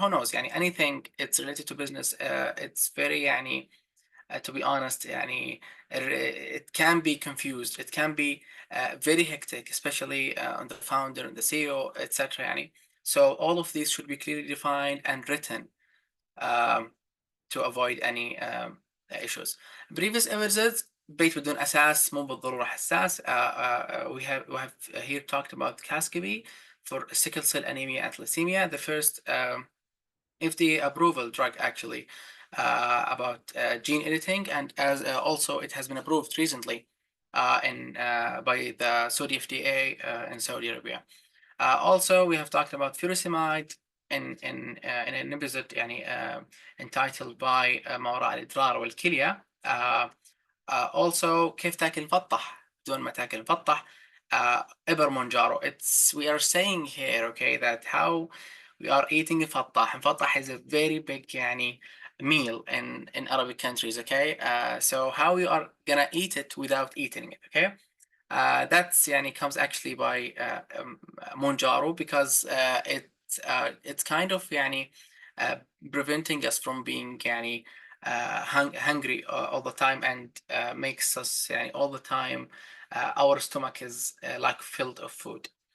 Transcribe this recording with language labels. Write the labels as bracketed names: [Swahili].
[English] Who knows, anything it's related to business, it's very to be honest, it can be confused. It can be very hectic, especially on the founder and the CEO, etc. So all of these should be clearly defined and written to avoid any issues. [Arabic] Previous episodes بيت بدون أساس مو بالضرورة حساس. [English] We have here talked about Casgevy for sickle cell anemia and thalassemia, the first FDA approval drug actually about gene editing, and as also it has been approved recently by the Saudi FDA in Saudi Arabia. Also, we have talked about furosemide in an episode entitled by ما وراء الإدرار والكلية. [Arabic] Also كيف تاكل مفطح بدون ما تاكل مفطح. إبر مونجارو. [English] We are saying here, okay, that how we are eating مفطح. مفطح is a very big meal in Arabic countries, okay? So how we are gonna eat it without eating it, okay? That's comes actually by Monjaro, because it's kind of preventing us from being hungry all the time, and makes us all the time our stomach is like filled of food.